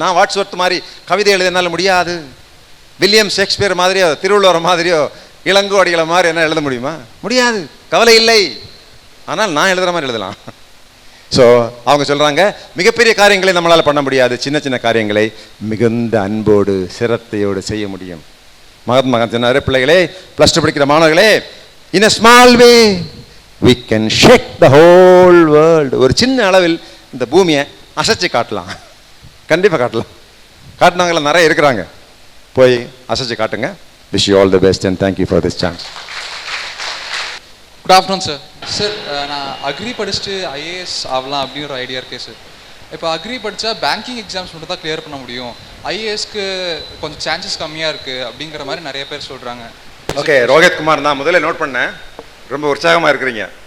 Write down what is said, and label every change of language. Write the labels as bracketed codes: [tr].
[ta] நான் வாட்ஸ்வர்த் மாதிரி கவிதை எழுதினால முடியாது. வில்லியம் ஷேக்ஸ்பியர் மாதிரியோ திருவள்ளுவர் மாதிரியோ இளங்கோ அடிகளை மாதிரி என்ன எழுத முடியுமா? முடியாது. கவலை இல்லை. ஆனால் நான் எழுதுகிற மாதிரி எழுதலாம். ஸோ அவங்க சொல்கிறாங்க, மிகப்பெரிய காரியங்களை நம்மளால் பண்ண முடியாது, சின்ன சின்ன காரியங்களை மிகுந்த அன்போடு சிரத்தையோடு செய்ய முடியும். மகாத்மா காந்தி சொன்னார், பிள்ளைகளே, +2 படிக்கிற மாணவர்களே, [en] in a small way we can shake the whole world. [ta] ஒரு சின்ன அளவில் இந்த பூமியை அசைச்சு காட்டலாம். கண்டிப்பாக காட்டலாம். காட்டினவங்களாம் நிறைய இருக்கிறாங்க. போய் அசைச்சு காட்டுங்க. [en] wish you all the best and thank you for this chance. Good afternoon sir. [ta] Sir, நான் அக்ரி படிச்சுட்டு ஐஏஎஸ் ஆகலாம் அப்படின்னு ஒரு ஐடியா இருக்கே சார். இப்போ அக்ரி படித்தா பேங்கிங் எக்ஸாம்ஸ் மட்டும் தான் கிளியர் பண்ண முடியும், ஐஏஎஸ்க்கு கொஞ்சம் சான்சஸ் கம்மியாக இருக்குது அப்படிங்கிற மாதிரி நிறைய பேர் சொல்கிறாங்க. ஓகே, ரோஹித் குமார் தான் முதல்ல நோட் பண்ணேன். ரொம்ப உற்சாகமாக இருக்கிறீங்க.